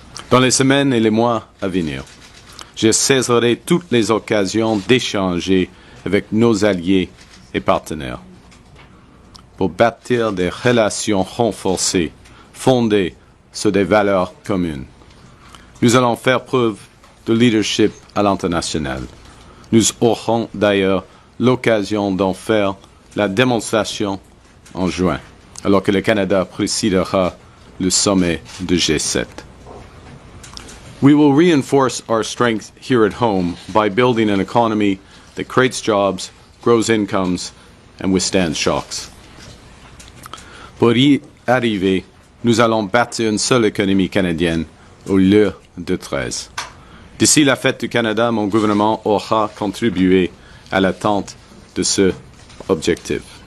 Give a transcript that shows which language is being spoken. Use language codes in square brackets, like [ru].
[fr] Dans les semaines et les mois à venir, je saisirai toutes les occasions d'échanger avec nos alliés et partenaires pour bâtir des relations renforcées, fondées sur des valeurs communes. Nous allons faire preuve de leadership à l'international. Nous aurons d'ailleurs l'occasion d'en faire la démonstration en juin, alors que le Canada présidera le sommet de G7. [en] We will reinforce our strength here at home by building an economy that creates jobs, grows incomes, and withstands shocks. [fr] Pour y arriver, nous allons bâtir une seule économie canadienne au lieu de 13. D'ici la fête du Canada, mon gouvernement aura contribué à l'atteinte de cet objectif.